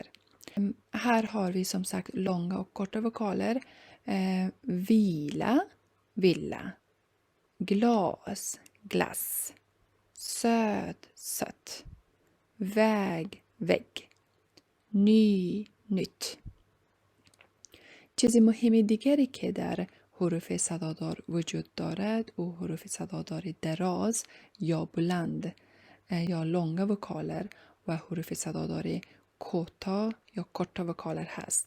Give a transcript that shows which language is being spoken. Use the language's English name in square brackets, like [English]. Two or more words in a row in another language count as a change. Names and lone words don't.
[Swedish] Här har vi som sagt långa och korta vokaler. Vila, villa. Glas, glass. Söt, sött. Väg, vägg. Ny, nytt. [Persian] چیز مهم دیگری که در حروف صدادار وجود دارد و حروف صدادار دراز یا بلند یا [Swedish] långa vokaler [Persian] و حروف صدادار کوتا یا [Swedish] korta vokaler [Persian] هست.